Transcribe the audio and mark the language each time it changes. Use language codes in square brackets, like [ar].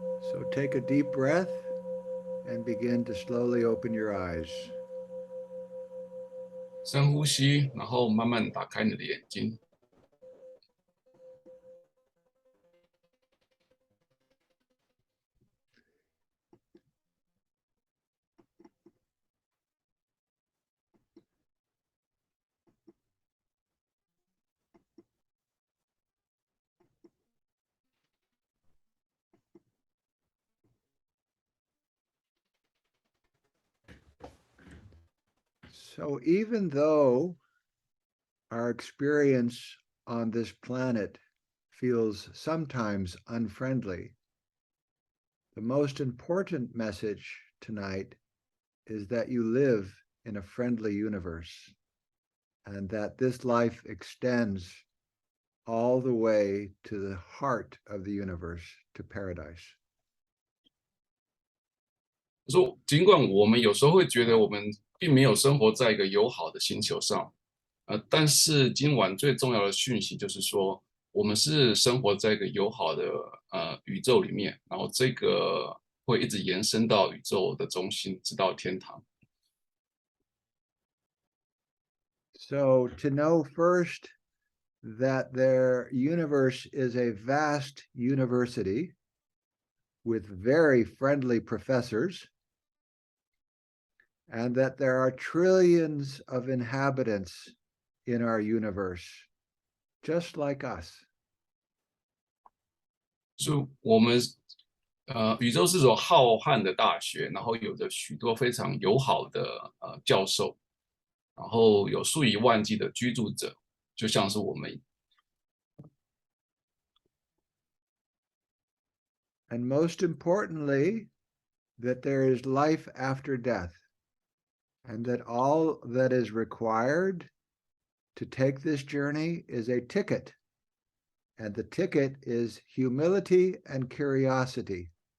[en] So take a deep breath and begin to slowly open your eyes. [zh] 深呼吸，然后慢慢打开你的眼睛。 [en] So even though our experience on this planet feels sometimes unfriendly, the most important message tonight is that you live in a friendly universe and that this life extends all the way to the heart of the universe, to paradise. [zh] 说，尽管我们有时候会觉得我们并没有生活在一个友好的星球上，但是今晚最重要的讯息就是说，我们是生活在一个友好的宇宙里面，然后这个会一直延伸到宇宙的中心，直到天堂。 [en] So to know first that their universe is a vast university with very friendly professors, and that there are trillions of inhabitants in our universe, just like us. [zh] 就我们宇宙是所浩瀚的大学，然后有着许多非常友好的教授，然后有数以万计的居住者，就像是我们。 [en] And most importantly, that there is life after death, and that all that is required to take this journey is a ticket, and the ticket is humility and curiosity.